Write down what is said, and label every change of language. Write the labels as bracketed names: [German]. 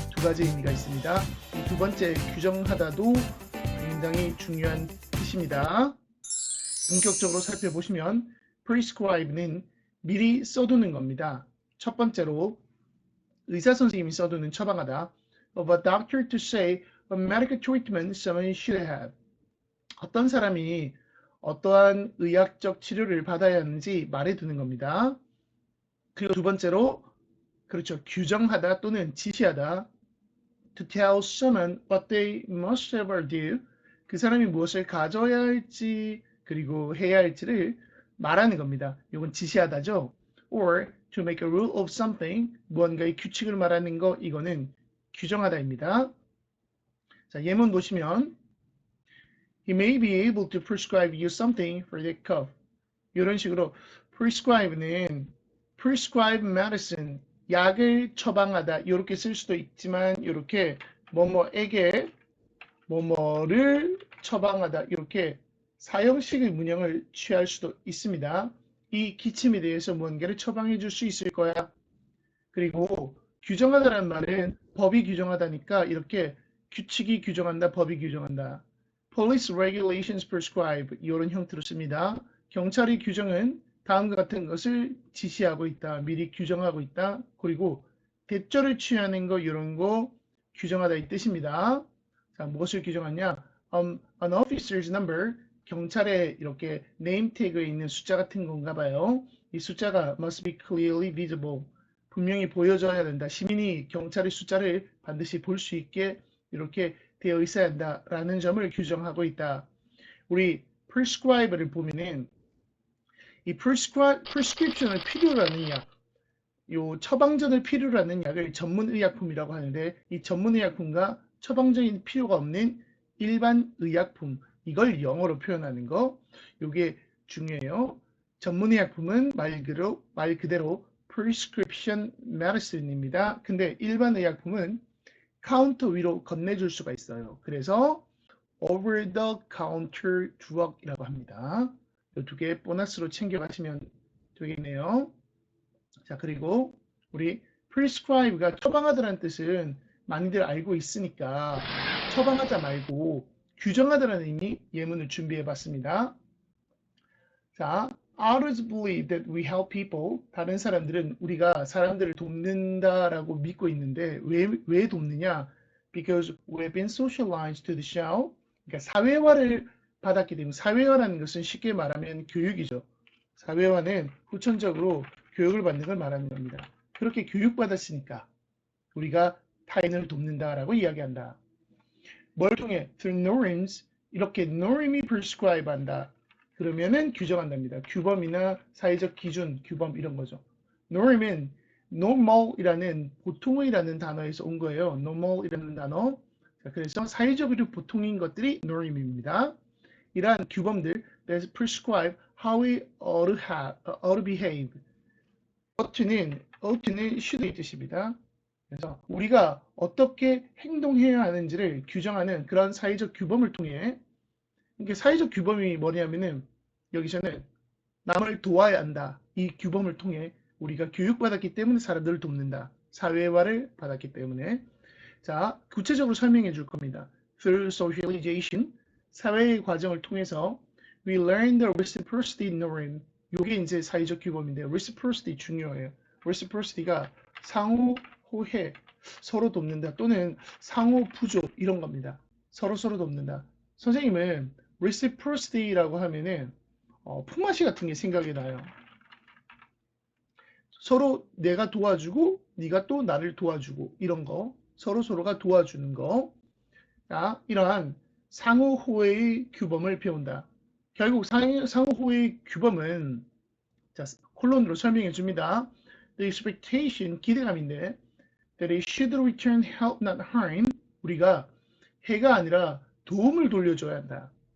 [Korean] 두 가지 의미가 있습니다. 이 두 번째 규정하다도 굉장히 중요한 뜻입니다. 본격적으로 살펴보시면 prescribe는 미리 써두는 겁니다. 첫 번째로 의사 선생님이 써두는 처방하다. [English] Of a doctor to say what medical treatment someone should have. [Korean] 어떤 사람이 어떠한 의학적 치료를 받아야 하는지 말해두는 겁니다. 그리고 두 번째로 그렇죠. 규정하다 또는 지시하다. [English] To tell someone what they must have or do. [Korean] 그 사람이 무엇을 가져야 할지 그리고 해야 할지를 말하는 겁니다. 이건 지시하다죠. [English] Or to make a rule of something. [Korean] 무언가의 규칙을 말하는 거 이거는 규정하다입니다. 자, 예문 보시면 [English] He may be able to prescribe you something for that cough. [Korean] 이런 식으로 prescribe는 [English] prescribe medicine, [Korean] 약을 처방하다 이렇게 쓸 수도 있지만 이렇게 뭐뭐에게 뭐뭐를 처방하다 이렇게 사형식의 문형을 취할 수도 있습니다. 이 기침에 대해서 무언가를 처방해 줄 수 있을 거야. 그리고 규정하다라는 말은 법이 규정하다니까 이렇게 규칙이 규정한다, 법이 규정한다. [English] Police regulations prescribe [Korean] 이런 형태로 씁니다. 경찰의 규정은 다음과 같은 것을 지시하고 있다. 미리 규정하고 있다. 그리고 대처를 취하는 거 이런 거 규정하다 이 뜻입니다. 자, 무엇을 규정하냐? [English] An officer's number [Korean] 경찰의 이렇게 네임 태그에 있는 숫자 같은 건가 봐요. 이 숫자가 [English] must be clearly visible. [Korean] 분명히 보여져야 된다. 시민이 경찰의 숫자를 반드시 볼 수 있게 이렇게 되어 있어야 한다라는 점을 규정하고 있다. 우리 prescribe를 보면은 이 prescription을 필요로 하는 약, 요 처방전을 필요로 하는 약을 전문의약품이라고 하는데 이 전문의약품과 처방전이 필요가 없는 일반 의약품, 이걸 영어로 표현하는 거, 요게 중요해요. 전문의약품은 말 그대로 prescription medicine입니다. 근데 일반 의약품은 카운터 위로 건네줄 수가 있어요. 그래서 [English] over the counter drug [Korean] 이라고 합니다. 이 두 개 보너스로 챙겨가시면 되겠네요. 자, 그리고 우리 prescribe가 처방하다라는 뜻은 많이들 알고 있으니까 처방하다 말고 규정하다라는 의미 예문을 준비해 봤습니다. [English] 자, others believe that we help people. [Korean] 다른 사람들은 우리가 사람들을 돕는다라고 믿고 있는데 왜 돕느냐? [English] Because we've been socialized to the show. [Korean] 그러니까 사회화를 받았기 때문에 사회화라는 것은 쉽게 말하면 교육이죠. 사회화는 후천적으로 교육을 받는 걸 말하는 겁니다. 그렇게 교육받았으니까 우리가 타인을 돕는다라고 이야기한다. 뭘 통해? [English] Through norms. [Korean] 이렇게 norm이 prescribe 한다. 그러면은 규정한답니다. 규범이나 사회적 기준, 규범 이런 거죠. norm은 normal이라는 보통의라는 단어에서 온 거예요. normal이라는 단어. 자, 그래서 사회적으로 보통인 것들이 norm입니다. 이러한 규범들 [English] that prescribe how we ought to behave. [Korean] ought는 should의 뜻입니다. 그래서 우리가 어떻게 행동해야 하는지를 규정하는 그런 사회적 규범을 통해 이게 사회적 규범이 뭐냐면은 여기서는 남을 도와야 한다. 이 규범을 통해 우리가 교육받았기 때문에 사람들을 돕는다. 사회화를 받았기 때문에. 자, 구체적으로 설명해 줄 겁니다. [English] Through socialization, [Korean] 사회의 과정을 통해서 [English] we learn the reciprocity norm. [Korean] 이게 이제 사회적 규범인데 reciprocity 중요해요. reciprocity가 상호 호혜, 서로 돕는다 또는 상호 부조 이런 겁니다. 서로 돕는다. 선생님은 reciprocity라고 하면은 품앗이 같은 게 생각이 나요. 서로 내가 도와주고 네가 또 나를 도와주고 이런 거 서로가 도와주는 거. 자, 이러한 상호호의의 규범을 배운다. 결국 상호호의의 규범은 자, 콜론으로 설명해 줍니다. [English] The expectation, [Korean] 기대감인데 [English] that it should return help not harm. [Korean] 우리가 해가 아니라 도움을 돌려줘야 한다.